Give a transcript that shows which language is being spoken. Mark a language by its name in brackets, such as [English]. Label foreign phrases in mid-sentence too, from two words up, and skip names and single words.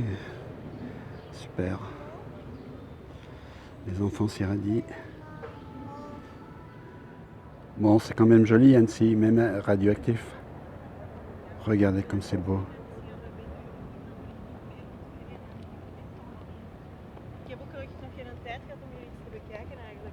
[French] Super. Les enfants s'irradient. Bon, c'est quand même joli Annecy, même radioactif. Regardez comme c'est beau. [Dutch] Ik heb ook nog geen tijd gehad om hier iets te bekijken eigenlijk.